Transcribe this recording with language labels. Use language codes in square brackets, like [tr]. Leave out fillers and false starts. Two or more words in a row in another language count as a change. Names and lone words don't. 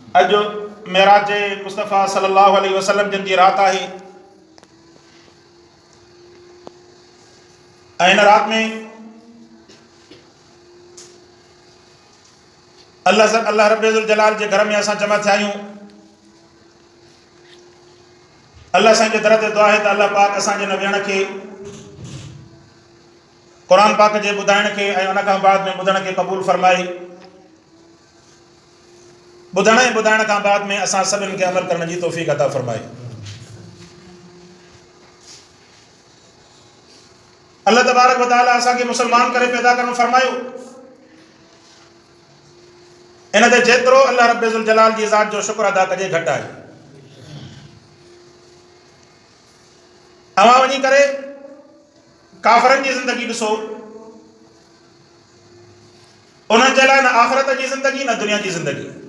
[sd] अज मेराज मुस्तफ़ा [ar] صلى الله عليه وسلم [sd] जिन जी रात है। इन रात में अल्लाह [ar] رب الجلال [sd] के घर में असां जमा थिया आहियूं। अल्लाह साईं जे दर ते दुआ है त अल्लाह पाक असांजे हिन वेहण खे क़ुरान पाक जे ॿुधाइण खे ऐं उन खां बाद में ॿुधण खे क़बूल फरमाए। ॿुधण ऐं ॿुधाइण खां बाद में असां सभिनि खे अमल करण जी तौफ़ीक़ अता फरमाए। अल्लाह [ar] تبارك وتعالى [sd] असांखे मुसलमान करे पैदा करणु फरमायो। इन ते जेतिरो अल्लाह [ar] رب الجلال [sd] जी ज़ात जो शुक्र अदा कजे घटि आहे। अवां वञी करे काफ़रनि जी ज़िंदगी ॾिसो, उन्हनि जे लाइ न आख़िरत जी ज़िंदगी न दुनिया जी ज़िंदगी।